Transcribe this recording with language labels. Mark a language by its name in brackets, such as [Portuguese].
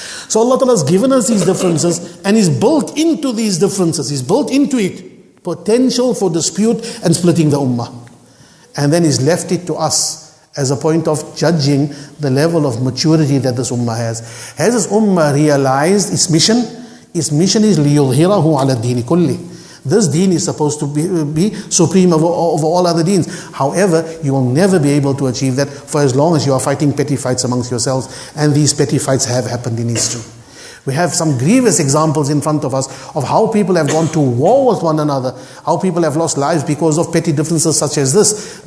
[English] So Allah Ta'ala has given us these differences, and He's built into these differences, He's built into it potential for dispute and splitting the ummah. And then He's left it to us as a point of judging the level of maturity that this ummah has. Has this ummah realized its mission? Its mission is [Arabic] لِيُظْهِرَهُ عَلَى الدِّينِ كُلِّهِ. [English] This deen is supposed to be supreme over all other deens. However, you will never be able to achieve that for as long as you are fighting petty fights amongst yourselves. And these petty fights have happened in history. We have some grievous examples in front of us of how people have gone to war with one another, how people have lost lives because of petty differences such as this.